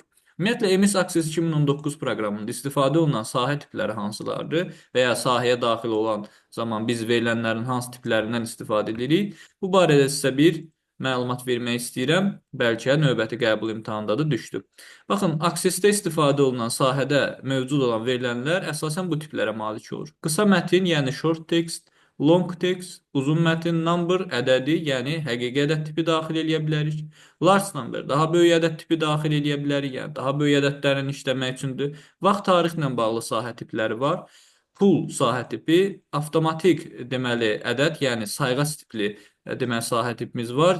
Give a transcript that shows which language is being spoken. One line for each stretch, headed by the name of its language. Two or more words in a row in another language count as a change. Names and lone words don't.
Azerbaijani: Ümumiyyətlə, MS Access 2019 proqramında istifadə olunan sahə tipləri hansılardır və ya sahəyə daxil olan zaman biz verilənlərin hansı tiplərindən istifadə edirik? Bu barədə sizə bir məlumat vermək istəyirəm. Bəlkə növbəti qəbul imtahanında da düşdü. Baxın, Access-də istifadə olunan sahədə mövcud olan verilənlər əsasən bu tiplərə malik olur. Qısa mətin, yəni
English: short text, long text,
Azerbaijani: uzun mətin, number ədədi, yəni həqiqi ədəd tipi daxil edə bilərik.
English: Large number,
Azerbaijani: daha böyük ədəd tipi daxil edə bilərik, yəni daha böyük ədədlərin işləmək üçündür. Vaxt tarixlə bağlı sahə tipləri var. Pool sahə tipi, avtomatik deməli ədəd, yəni sayğac tipli deməli sahə tipimiz var.